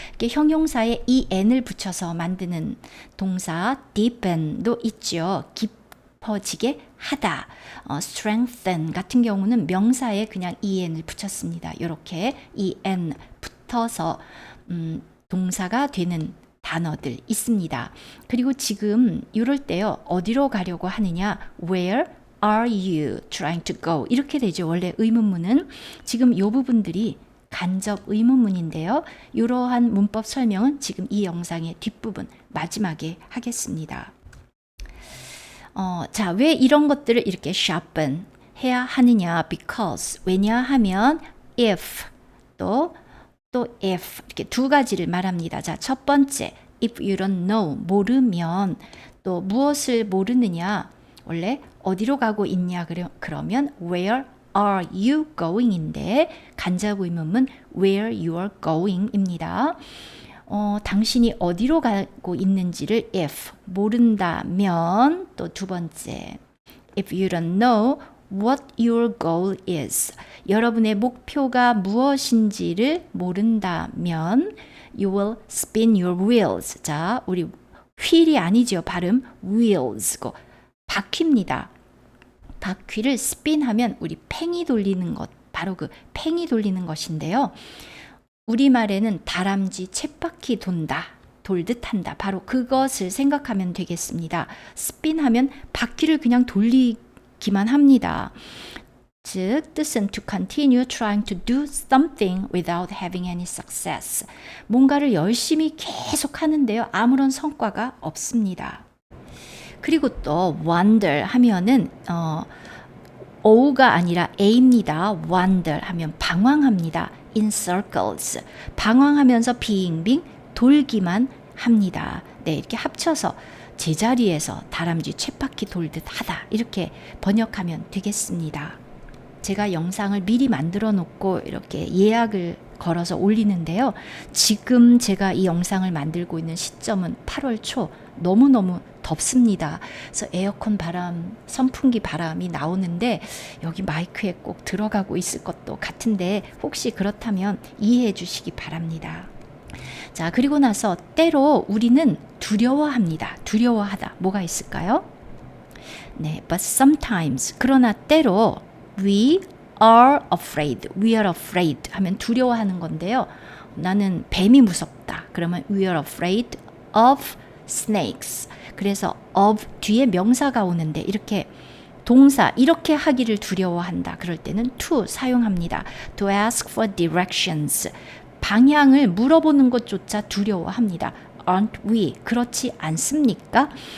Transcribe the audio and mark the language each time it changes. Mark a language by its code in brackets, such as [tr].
[ko] 형용사에 n을 붙여서 만드는 동사 deepen도 있죠. 깊어지게 하다. strengthen 같은 경우는 명사에 그냥 en을 붙였습니다. 이렇게 en 붙어서 동사가 되는 단어들 있습니다. 그리고 지금 이럴 때요. 어디로 가려고 하느냐? [en] Where are you trying to go? [ko] 이렇게 되죠. 원래 의문문은. 지금 이 부분들이 간접 의문문인데요. 이러한 문법 설명은 지금 이 영상의 뒷부분 마지막에 하겠습니다. 자, 왜 이런 것들을 이렇게 sharpen 해야 하느냐? Because, 왜냐하면 if, 또 if 이렇게 두 가지를 말합니다. 자, 첫 번째, [en] if you don't know, [ko] 모르면 또 무엇을 모르느냐? 원래 어디로 가고 있냐? [en] 그러면 where are you going인데 [ko] 간접 의문문 [en] where you are going입니다. [ko] 당신이 어디로 가고 있는지를 if 모른다면 또 두 번째 [en] if you don't know what your goal is [ko] 여러분의 목표가 무엇인지를 모른다면 [en] you will spin your wheels. [ko] 자, 우리 휠이 아니죠. 발음 wheels고 바퀴입니다. 바퀴를 스핀하면 우리 팽이 돌리는 것, 바로 그 팽이 돌리는 것인데요. 우리말에는 다람쥐 쳇바퀴 돈다, 돌듯 한다. 바로 그것을 생각하면 되겠습니다. 스핀하면 바퀴를 그냥 돌리기만 합니다. 즉, 뜻은 [en] to continue trying to do something without having any success. [ko] 뭔가를 열심히 계속 하는데요. 아무런 성과가 없습니다. 그리고 또 wander 하면은 O가 아니라 A입니다. wander 하면 방황합니다. [en] in circles. [ko] 방황하면서 빙빙 돌기만 합니다. 네, 이렇게 합쳐서 제자리에서 다람쥐 쳇바퀴 돌듯 하다. 이렇게 번역하면 되겠습니다. 제가 영상을 미리 만들어 놓고 이렇게 예약을 걸어서 올리는데요. 지금 제가 이 영상을 만들고 있는 시점은 8월 초, 너무너무 덥습니다. 그래서 에어컨 바람, 선풍기 바람이 나오는데 여기 마이크에 꼭 들어가고 있을 것도 같은데 혹시 그렇다면 이해해 주시기 바랍니다. 자, 그리고 나서 때로 우리는 두려워합니다. 두려워하다. 뭐가 있을까요? 네, [en] but sometimes. [ko] 그러나 때로 [en] we are afraid. [ko] We are afraid 하면 두려워하는 건데요. 나는 뱀이 무섭다. 그러면 [en] we are afraid of snakes. [ko] 그래서 of 뒤에 명사가 오는데 이렇게 동사 이렇게 하기를 두려워한다. 그럴 때는 to 사용합니다. [en] To ask for directions. [ko] 방향을 물어보는 것조차 두려워합니다. [en] Aren't we? [ko] 그렇지 않습니까?